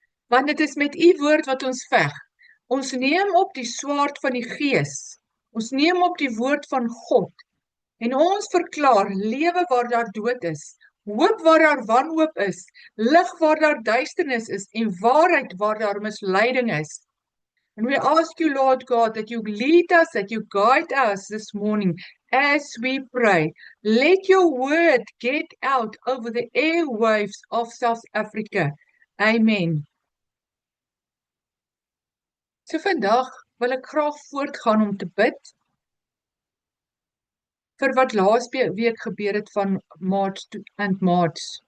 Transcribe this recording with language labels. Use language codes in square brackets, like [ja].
[af] Want dit is met u woord wat ons veg. Ons neem op die swaard van die Gees. Ons neem op die woord van God. En ons verklaar lewe waar daar dood is, hoop waar daar wanhoop is, lig waar daar duisternis is en waarheid waar daar misleiding is. [en] And we ask you, Lord God, that you lead us, that you guide us this morning as we pray. Let your word get out over the airwaves of South Africa. Amen. [af] So vandag wil ek graag voortgaan om te bid vir wat laas week gebeur het van March and March.